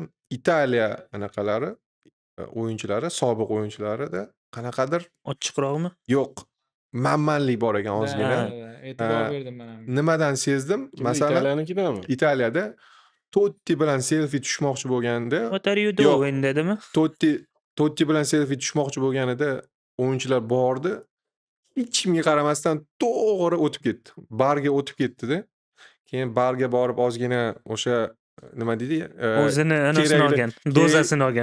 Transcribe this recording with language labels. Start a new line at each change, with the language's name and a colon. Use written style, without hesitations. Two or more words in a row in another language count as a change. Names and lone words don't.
Uzbek: Italiya anaqalari, o'yinchilari, sobiq o'yinchilarida qanaqadir Ochiqroqmi? yo'q, manmanlik bor ekan ozgina. E'tibor berdim man ham. Nimadan sezdim? Kimda? Masalan, Italiyanikidami? Italiyada Totti bilan selfi tushmoqchi bo'lganda,
English: What are you
Uzbek: yo'q, doing dedimi? Totti bilan selfi tushmoqchi bo'lganida o'yinchilar bordi. Hech kimga qaramasdan to'g'ri o'tib ketdi. Barga o'tib ketdi-da. Keyin barga borib ozgina o'sha nima deydi? O'zini anasini kerakli olgan, dozasini olgan.